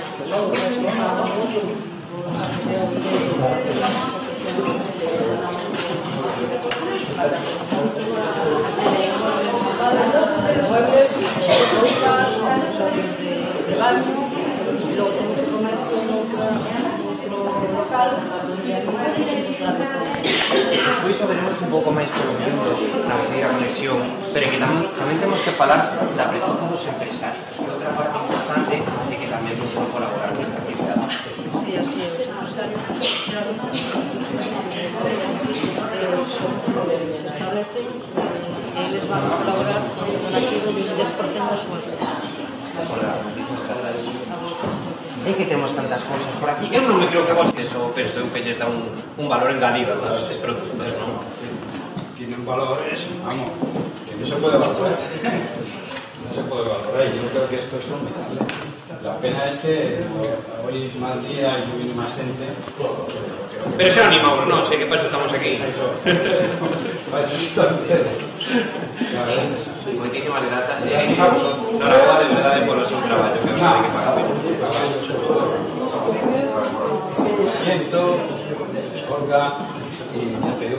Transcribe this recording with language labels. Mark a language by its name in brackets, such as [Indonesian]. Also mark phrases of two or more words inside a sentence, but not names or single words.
[Spanish] muebles, de baño, y luego tenemos el comercio en outro local, donde hai [Galician] Pois iso veremos un pouco máis polo miúdo na primeira conexión, pero que tamén temos que falar da presenza dos empresarios, que outra parte importante é que tamén quisieron colaborar nesta actividade. Sí, así é, os empresarios se establecen e eles van a colaborar con un donativo de 10% das súas ventas. É que temos tantas cousas por aquí. Eu non me creo que vos eso penso que lles dá un valor engadido a todos estes produtos, non? [Spanish] Tienen valores, vamos, que no se puede valorar. No se puede valorar y yo creo que esto es formidable. La pena es que hoy es mal día y viene más gente. [Galician] Pero xa animamos, non? Sei que para eso estamos aquí. Moitísimas grazas e enhoraboa de verdade polo seu traballo, que non hai que pagar. Viento, Olga y NPV.